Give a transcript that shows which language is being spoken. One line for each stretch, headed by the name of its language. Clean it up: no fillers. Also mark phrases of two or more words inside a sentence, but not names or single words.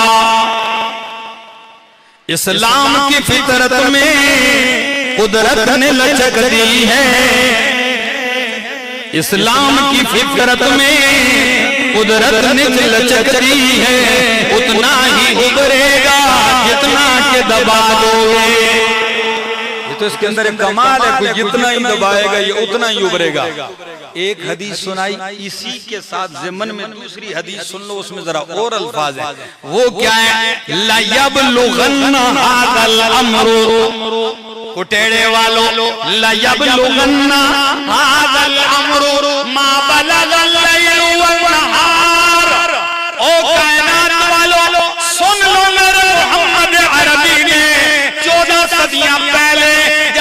Hindi: इस्लाम की फितरत में कुदरत ने लचक दी है, इस्लाम की फितरत में कुदरत ने लचक दी है, उतना ही उभरेगा जितना के दबा दोगे। ये तो इसके अंदर एक कमाल है, कोई जितना ही दबाएगा ये उतना ही उभरेगा। एक हदीस सुनाई, इसी के साथ ज़िमन में दूसरी हदीस सुन लो, उसमें जरा और अल्फाज है। वो क्या है?
Arabic: ليبلغن هذا الأمر,
Hindi: कुटेड़े वालों,
Arabic: ليبلغن هذا الأمر ما بلغ الليل والنهار.
Hindi: ओ कायनात वालों, सुन लो मेरे मोहम्मद अरबी ने 14 सदियां पहले